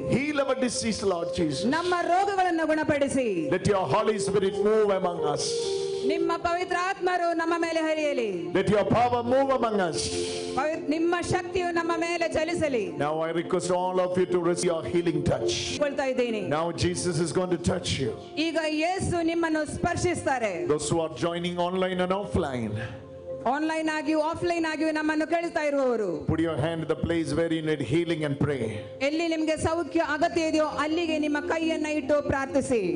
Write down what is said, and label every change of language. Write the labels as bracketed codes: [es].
[en] Heal our disease, Lord Jesus. [kn] ನಮ್ಮ ರೋಗಗಳನ್ನು ಗುಣಪಡಿಸಿ. [en] Let your Holy Spirit move among us. [kn] ನಿಮ್ಮ ಪವಿತ್ರ ಆತ್ಮರು ನಮ್ಮ ಮೇಲೆ ಹರಿಯಲಿ. [en] Let your power move among us. [kn] ನಿಮ್ಮ ಶಕ್ತಿಯು ನಮ್ಮ ಮೇಲೆ ಚಲಿಸಲಿ. [en] Now I request all of you to receive your healing touch. [kn] ಕೊಳ್ತಾ ಇದ್ದೀನಿ. [en] Now Jesus is going to touch you. [kn] ಈಗ ಯೇಸು ನಿಮ್ಮನ್ನು ಸ್ಪರ್ಶಿಸ್ತಾರೆ. [en] Those who are joining online and offline, [kn] online ಆಗಿಯೂ offline ಆಗಿಯೂ ನಮ್ಮನ್ನು ಕೇಳ್ತಾ ಇರುವವರು, [en] put your hand in the place where you need healing and pray. [kn] ಎಲ್ಲಿ ನಿಮಗೆ ಸೌಖ್ಯ ಅಗತ್ಯ ಇದೆಯೋ ಅಲ್ಲಿಗೆ ನಿಮ್ಮ ಕೈಯನ್ನ ಇಟ್ಟು ಪ್ರಾರ್ಥಿಸಿ.